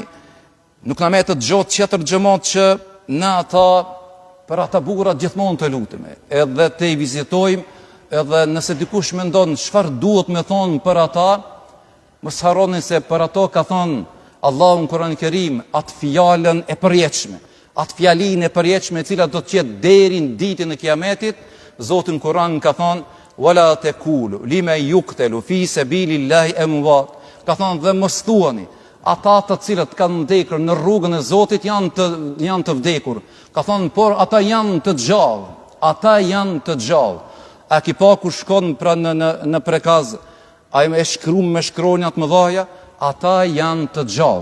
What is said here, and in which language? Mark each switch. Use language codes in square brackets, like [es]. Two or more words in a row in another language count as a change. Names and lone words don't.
[sq] Nuk na metë të gjotë tjetër xhamat që na për ata burrat gjithmonë të lutemi, edhe të i vizitojmë, edhe nëse dikush mendon çfarë duhet me thonë për ata, mos harroni se për ato ka thonë Allahu në Kur'an Kerim atë fjalën e përjetshme, atë fjalinë e përjetshme e cila do të jetë deri në ditën e Kiametit. Zoti në Kur'an ka thonë [ar] ولا تقولوا لمن يقتل في سبيل الله أموات. [sq] Ka thonë dhe mos thuani ata të cilët kanë vdekur në rrugën e Zotit janë të vdekur. Ka thonë, por ata janë të gjallë. Ata janë të gjallë. A ki pa ku shkon pra në prekaz, a e shkruan me shkronjat më dhaja, ata janë të gjallë.